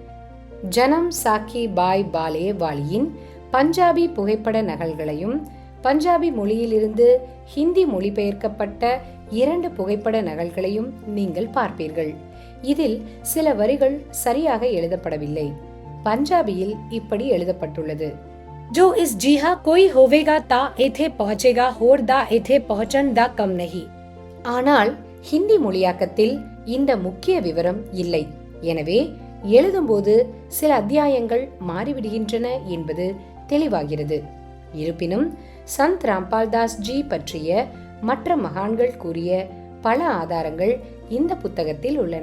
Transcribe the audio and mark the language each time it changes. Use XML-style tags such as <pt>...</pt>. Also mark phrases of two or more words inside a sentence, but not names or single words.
<ta>ஜனம் சாக்கி பாய் பாலே வாலியின் பஞ்சாபி புகைப்பட நகல்களையும் பஞ்சாபி மொழியிலிருந்து ஹிந்தி மொழிபெயர்க்கப்பட்ட 2 புகைப்பட நகல்களையும் நீங்கள் பார்ப்பீர்கள். இதில் சில வரிகள் சரியாக எழுதப்படவில்லை. பஞ்சாபியில் இப்படி எழுதப்பட்டுள்ளது:</ta> <pa>ਜੋ ਇਸ ਜੀਹਾ ਕੋਈ ਹੋਵੇਗਾ ਤਾਂ ਏਥੇ ਪਹੁੰਚੇਗਾ ਹੋਰ ਦਾ ਏਥੇ ਪਹੁੰਚਣ ਦਾ ਕੰਮ ਨਹੀਂ.</pa> <ta>ஆனால் ஹிந்தி மொழியாக்கத்தில் இந்த முக்கிய விவரம் இல்லை. எனவே எழுதும்போது சில அத்தியாயங்கள் மாறிவிடுகின்றன என்பது தெளிவாகிறது. இருப்பினும் சந்த் ராம்பால் தாஸ் ஜி பற்றிய மற்ற மகான்கள் கூறிய பல ஆதாரங்கள் இந்த புத்தகத்தில் உள்ளன.</ta>